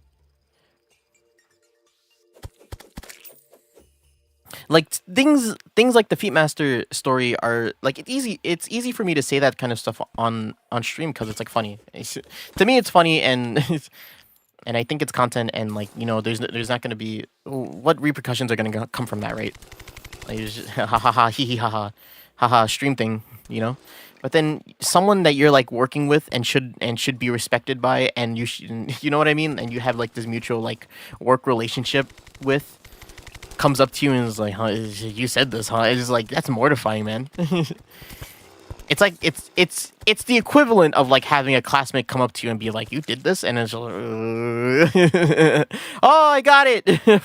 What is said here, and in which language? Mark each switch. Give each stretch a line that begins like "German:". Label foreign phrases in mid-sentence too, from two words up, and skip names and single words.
English: Like things like the Feet Master story are like it's easy for me to say that kind of stuff on stream because it's like funny. To me it's funny, and and I think it's content, and like, you know, there's not going to be what repercussions are going to come from that, right? Like, it's just ha ha ha hee hee ha ha ha ha stream thing, you know? But then someone that you're like working with and should be respected by, and you know what I mean, and you have like this mutual like work relationship with, comes up to you and is like, huh, you said this, huh? It's just like, that's mortifying, man. It's like it's the equivalent of like having a classmate come up to you and be like, you did this, and it's like, oh, I got it.